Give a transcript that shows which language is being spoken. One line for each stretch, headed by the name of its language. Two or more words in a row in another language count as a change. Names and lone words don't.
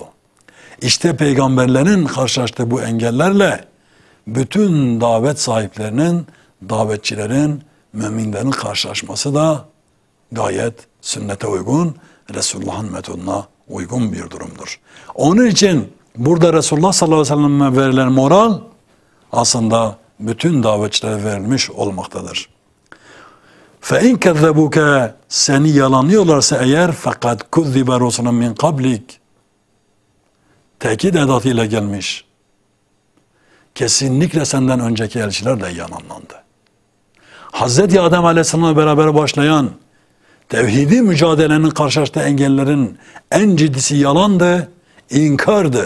Turkish: İşte peygamberlerin karşılaştığı bu engellerle bütün davet sahiplerinin, davetçilerin, müminlerin karşılaşması da gayet sünnete uygun, Resulullah'ın metoduna uygun bir durumdur. Onun için burada Resulullah
Arabic: صلى الله عليه وسلم'e
Turkish: verilen moral aslında bütün davetçilere verilmiş olmaktadır.
Arabic: فَاِنْ كَذَّبُكَ
Turkish: Seni yalanlıyorlarsa eğer fakat
Arabic: كُذِّبَ رُسُلٌ مِنْ قَبْلِكَ
Turkish: Tekit edatıyla gelmiş. Kesinlikle senden önceki elçiler de yalanlandı. Hazreti Adem Aleyhisselam'la beraber başlayan tevhidi mücadelenin karşılaştığı engellerin en ciddisi yalandı, inkardı.